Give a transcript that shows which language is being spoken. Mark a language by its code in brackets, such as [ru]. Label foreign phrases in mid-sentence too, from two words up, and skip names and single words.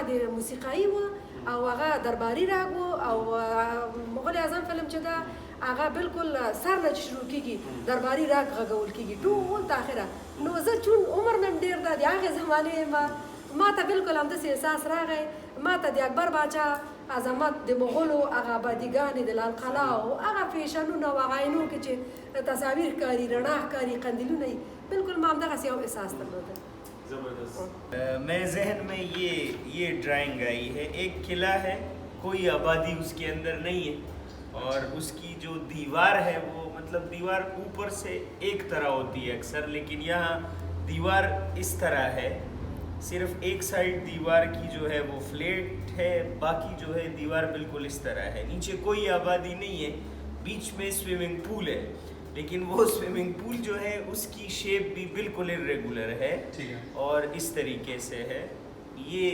[ps] د موسیقایي و او هغه درباري راګ و او مغل اعظم فلم چې ده هغه بالکل سر نه چې شروع کېږي درباري راګ غږول کېږي ټول تر اخره نو زه چون عمر مې ډېر ده د هغې زمانې ما ته بالکل همداسې احساس راغی ما ته د اکبر باچا عظمت د مغولو هغه آبادیګانې د لال قلعه او هغه فیشنونه او هغه عینو کې چې تصاویر ښکاري رڼا ښکاري قندیلونه یي بالکل ما همدغسې یو احساس درلوده [ur] میرے ذہن میں یہ ڈرائنگ آئی ہے ایک قلعہ ہے کوئی آبادی اس کے اندر نہیں ہے اور اس کی جو دیوار ہے وہ مطلب دیوار اوپر سے ایک طرح ہوتی ہے اکثر لیکن یہاں دیوار اس طرح ہے صرف ایک سائیڈ دیوار کی جو ہے وہ فلیٹ ہے باقی جو ہے دیوار بالکل اس طرح ہے نیچے کوئی آبادی نہیں ہے بیچ میں [en] swimming pool [ur] ہے لیکن وہ [en] swimming pool [ur] جو ہے اس کی شیپ بھی بالکل اریگولر ہے اور اس طریقے سے ہے یہ